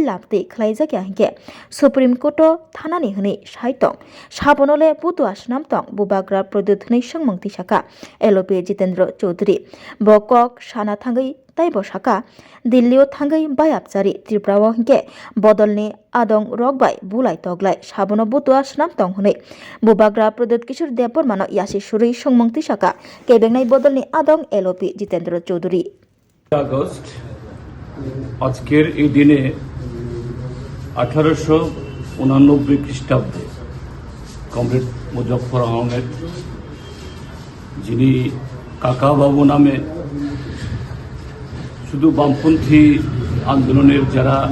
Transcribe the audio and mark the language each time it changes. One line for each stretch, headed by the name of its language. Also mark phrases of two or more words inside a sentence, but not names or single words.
Kok Borok: लाखति खलाइजाकिया हिंके सुप्रीम कोर्ट थानानि हनै साइतं साबनले पुतुआ स्नामतं बुबाग्रा प्रदुधनै संमंति साका एलपि जितेन्द्र चौधरी बकक साना थांगै ताइब साका दिल्लीयाव थांगै बायाबजारि त्रिपुराव हिंके बदलनि आदं रगबाय बुलाय तगलाय साबन बुतुआ स्नामतं हनै बुबाग्रा प्रदुत किशोर देवबर्मान यासि सुरै संमंति साका केबेंनाय बदलनि आदं एलपि जितेन्द्र चौधरी
Bangla: আগস্ট আজকের এই দিনে 1889 খ্রিস্টাব্দে কমরেড মুজফ্ফর আহমেদ যিনি কাকা বাবু নামে শুধু বামপন্থী আন্দোলনের যারা